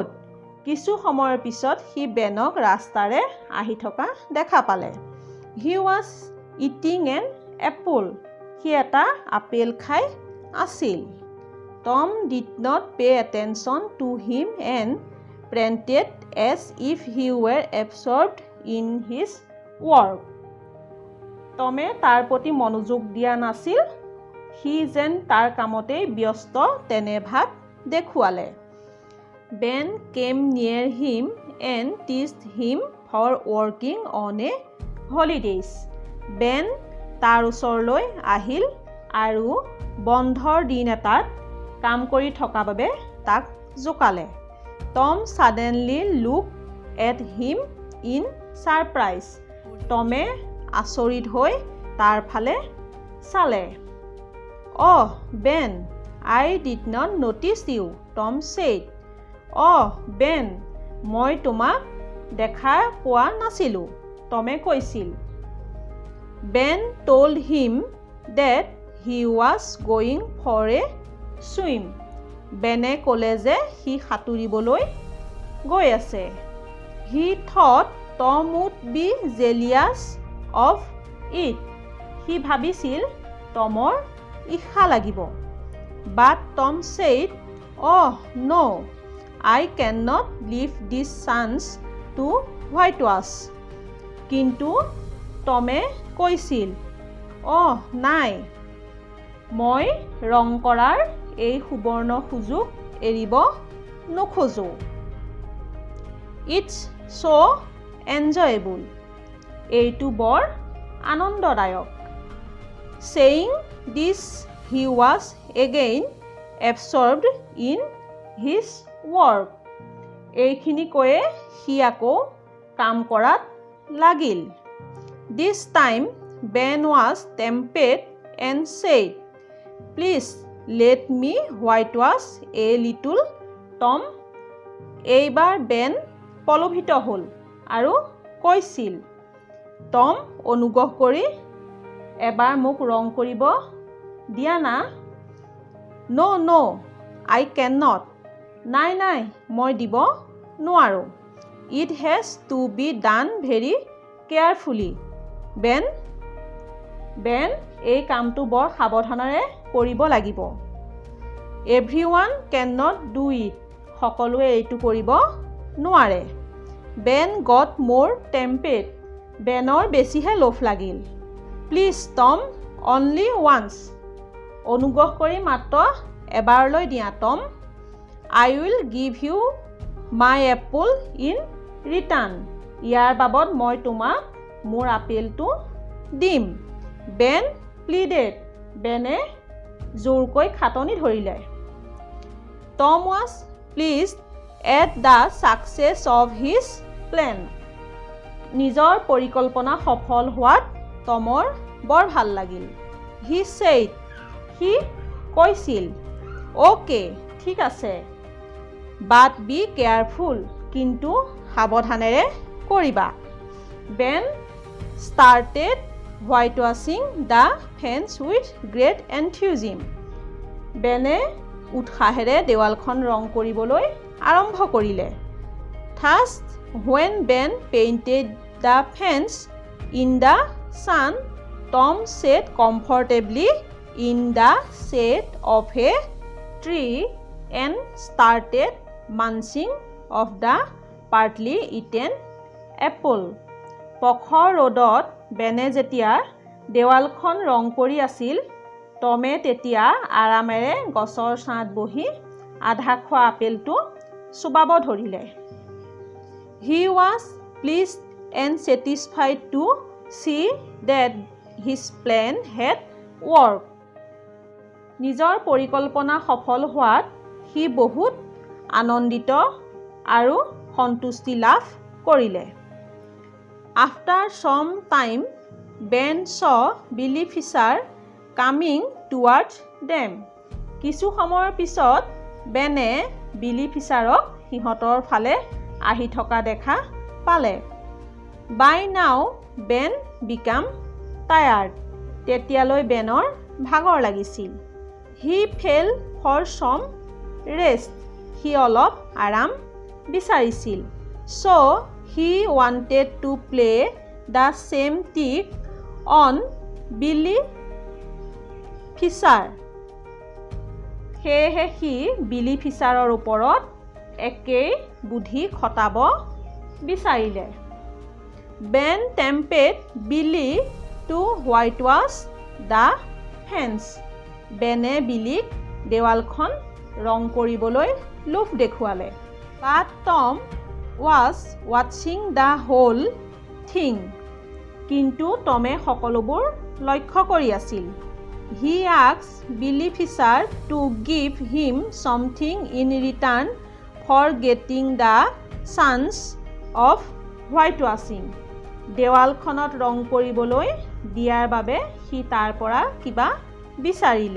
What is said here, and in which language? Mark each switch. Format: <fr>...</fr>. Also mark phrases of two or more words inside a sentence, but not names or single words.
<as>কিছু সময়ৰ পিছত সি বেনক ৰাস্তাৰে আহি থকা দেখা পালে।</as> <en>He was eating an apple.</en> <as>সি এটা আপেল খাই আছিল।</as> <en>Tom did not pay attention to him and pretended as if he were absorbed in his work.</en> <as>টমে তাৰ প্ৰতি মনোযোগ দিয়া নাছিল, সি যেন তাৰ কামতেই ব্যস্ত তেনে ভাৱ দেখুৱালে।</as> <en>Ben came near him and teased him for working on a holidays.</en> <as>Ben তাৰ ওচৰলৈ আহিল আৰু বন্ধৰ দিন এটাত কাম কৰি থকা বাবে তাক জোকালে।</as> <en>Tom suddenly looked at him in surprise.</en> <as>টমে আচৰিত হৈ তাৰ ফালে চালে।</as> <en>Oh, Ben, I did not notice you, Tom said. Oh, Ben,</en> <as>মই তোমাক দেখা পোৱা নাছিলোঁ, টমে কৈছিল।</as> <en>Ben told him that he was going for a swim.</en> <as>বেনে ক'লে যে সি সাঁতুৰিবলৈ গৈ আছে.</as> <en>He thought Tom would be jealous of it.</en> <as>সি ভাবিছিল টমৰ ঈৰ্ষা লাগিব.</as> <en>But Tom said, oh no, I cannot leave this chance to whitewash.</en> <as>কিন্তু টমে কৈছিল, নাই, মই ৰং কৰাৰ এই সুবৰ্ণ সুযোগ এৰিব নোখোজো.</as> <en>It's so enjoyable.</en> <as>এইটো বৰ আনন্দদায়ক.</as> <en>Saying this, he was again absorbed in his work.</en> <as>এইখিনি কৈয়ে সি আকৌ কাম কৰাত লাগিল.</as> <en>This time Ben was tempted and said, please let me whitewash a little Tom.</en> <as>এইবাৰ বেন পলভিত হ'ল আৰু কৈছিল, টম অনুগ্ৰহ কৰি এবাৰ মোক ৰং কৰিব দিয়া না.</as> <en>No, I cannot.</en> <as>নাই, মই দিব নোৱাৰো.</as> <en>It has to be done very carefully.</en> <as>বেন এই কামটো বৰ সাৱধানেৰে কৰিব লাগিব.</as> <en>Everyone cannot do it.</en> <as>সকলোৱে এইটো কৰিব নোৱাৰে.</as> <en>Ben got more tempted.</en> <as>বেনৰ বেছিহে লোভ লাগিল.</as> <en>Please Tom, only once.</en> <as>অনুগ্ৰহ কৰি মাত্ৰ এবাৰলৈ দিয়া টম.</as> <en>I will give you my apple in return.</en> <as>ইয়াৰ বাবদ মই তোমাক মোৰ আপেলটো দিম.</as> <en>Ben pleaded.</en> <as>বেনে জোৰকৈ খাটনি ধৰিলে.</as> <en>Tom was pleased at the success of his plan.</en> <as>নিজৰ পৰিকল্পনা সফল হোৱাত টমৰ বৰ ভাল লাগিল.</as> <en>He said,</en> <as>সি কৈছিল, okay, ঠিক আছে,</as> <en>but be careful,</en> <as>কিন্তু সাৱধানেৰে কৰিবা.</as> <en>Ben started whitewashing the fence with great enthusiasm.</en> <as>বেনে উৎসাহেৰে দেৱালখন ৰং কৰিবলৈ আৰম্ভ কৰিলে.</as> <en>Thus, when Ben painted the fence in the sun, Tom sat comfortably in the shade of a tree and started munching of the partly eaten apple.</en> <as>প্ৰখৰ ৰ'দত বেনে যেতিয়া দেৱালখন ৰং কৰি আছিল, টমে তেতিয়া আৰামেৰে গছৰ ছাঁত বহি আধা খোৱা আপেলটো চুবাব ধৰিলে.</as> <en>He was pleased and satisfied to see that his plan had worked.</en> <as>নিজৰ পৰিকল্পনা সফল হোৱাত সি বহুত আনন্দিত আৰু সন্তুষ্টি লাভ কৰিলে.</as> <en>After some time, Ben saw Billy Fisher coming towards them.</en> <as>কিছু সময়ৰ পিছত বেনে বিলি ফিছাৰক সিহঁতৰ ফালে আহি থকা দেখা পালে.</as> <en>By now, Ben became tired.</en> <as>তেতিয়ালৈ বেনৰ ভাগৰ লাগিছিল.</as> <en>He fell for some rest.</en> <as>সি অলপ আৰাম বিচাৰিছিল.</as> <en>So, he wanted to play the same trick on Billy Fisher.</en> <as>সেয়েহে সি বিলি ফিছাৰৰ ওপৰত একেই বুদ্ধি খটাব বিচাৰিলে.</as> <en>Ben tempted Billy to whitewash the fence.</en> <as>বেনে বিলিক দেৱালখন ৰং কৰিবলৈ লোভ দেখুৱালে.</as> <en>But Tom was watching the whole thing.</en> <as>কিন্তু টমে সকলোবোৰ লক্ষ্য কৰি আছিল.</as> <en>He asked Billy Fisher to give him something in return for getting the chance of whitewashing.</en> <as>দেৱালখনত ৰং কৰিবলৈ দিয়াৰ বাবে সি তাৰ পৰা কিবা বিচাৰিলে.</as>